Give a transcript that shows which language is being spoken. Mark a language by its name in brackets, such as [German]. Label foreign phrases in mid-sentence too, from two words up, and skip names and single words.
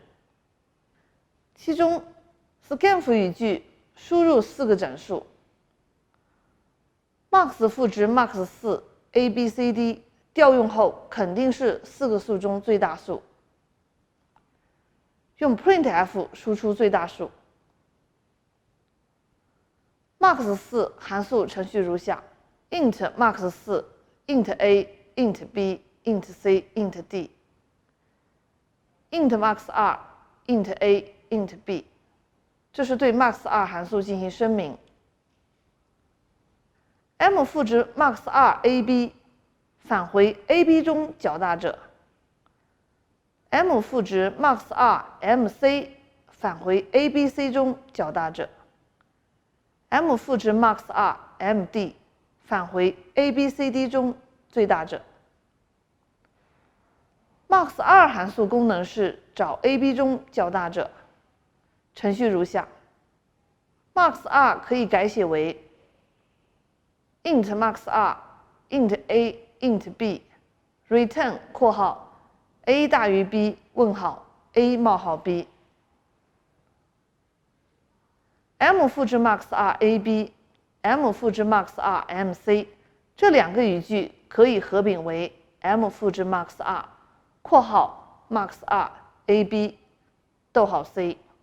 [Chinese] 其中 scanf 语句输入4个整数。max 赋值 max4 abcd 调用后肯定是4个数中最大数，用 printf 输出最大数。max4 函数程序如下 ：int max4 int a int b int c int d int max2 int a int b， 这是对 max2 函数进行声明。m 赋值 max2 ab 返回 ab 中较大者。m 赋值 max2 mc 返回 abc 中较大者。m 赋值 max2 md 返回 abcd 中最大者。max2 函数功能是找 ab 中较大者。程序如下 ：max2 可以改写为 int max2 int a int b return (括号 a 大于 b 问号 a 冒号 b) m 赋值 max2 ab m 赋值 max2 mc 这2个语句可以合并为 m 赋值 max2 (括号 max2 ab 逗号 c)